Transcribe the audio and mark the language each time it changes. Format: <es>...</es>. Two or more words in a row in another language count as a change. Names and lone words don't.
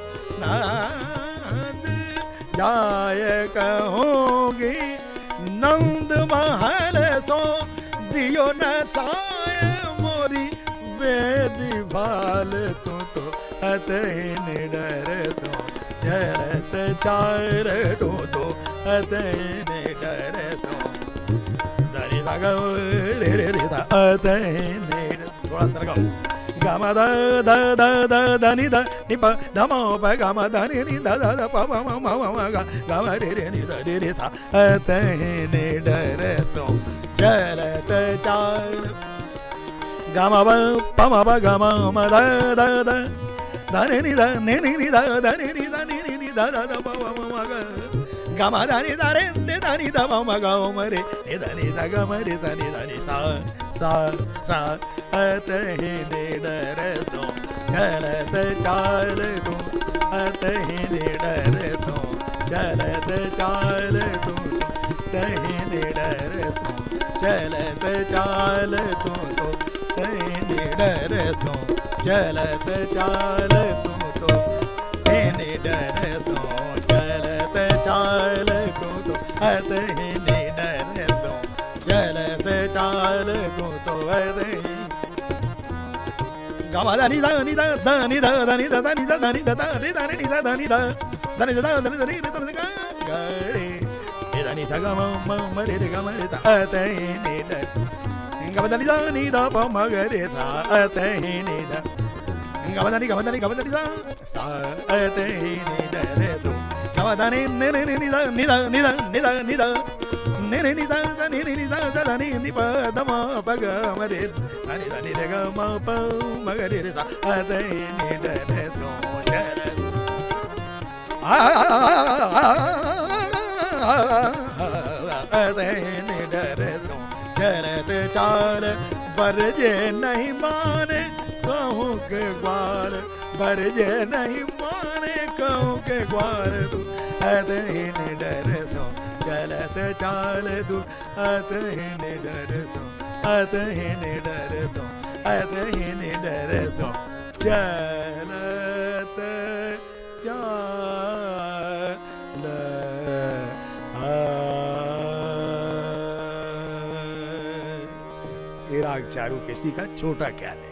<bra>नंद, जाय कहूँगी नंद महल सो, दियो न साय मोरी बेदी भाल, तू तो अतः निडर सो, चलत चाल तू तो अतः निडर सो, धनि धा ग रे रे रे धा अतः निडर।</bra> <hi>थोड़ा सा गाओ,</hi> <bra>गम द द द द धनि ध नि प ध म प ग म ध नि नि ध ध ध प म म म म ग ग म रे रे नि ध रे रे सा, अतः निडर सो, चलत चाल। गम ब प म प ग म म ध ध ध धनि नि ध नि नि नि ध ध नि नि ध नि नि नि ध ध ध प म म ग ग म ध नि ध रे नि ध नि ध म म ग म रे नि ध नि ध ग म रे ध नि ध नि सा सा सा, अतः निडर सो, चलत चाल तू अतः निडर सो, चलत चाल तू अतः निडर सो, चलत चाल तू तो अतः निडर सो, चलत चाल तू तो निडर सो, चलत चाल तू तो अतः निडर सो, चलत चाल तू तो अतः। गम ध नि ध नि ध ध नि ध ध नि ध ध नि ध ध नि ध ध रे ध रे नि ध ध नि ध ध नि ध ध ध नि ध रे ध रे ग रे नि ध नि ध ग म म म रे रे ग म रे ध अतः निडर। गम ध नि ध नि ध प म ग रे सा, अतः निडर। गम ध नि गम ध नि गम ध नि ध सा, अतः निडर सो, गम ध नि नि नि नि ध नि ध नि ध नि ध नि ध नि नि नि ध नि नि नि ध ध नि नि प ध म प ग म रे ध नि ध नि रे ग म प म ग रे रे सा, अतः निडर सो, चलत अतः निडर सो, चलत चाल बरजे नहीं माने कहूँ के ग्वार बरजे नहीं माने कहूँ के ग्वार तू अतहि निडर सो चलत चाल तू अतहि निडर सो अतहि निडर सो अतहि निडर सो चलत चाल</bra> <hi>राग चारू केसी का छोटा ख्याल है।</hi>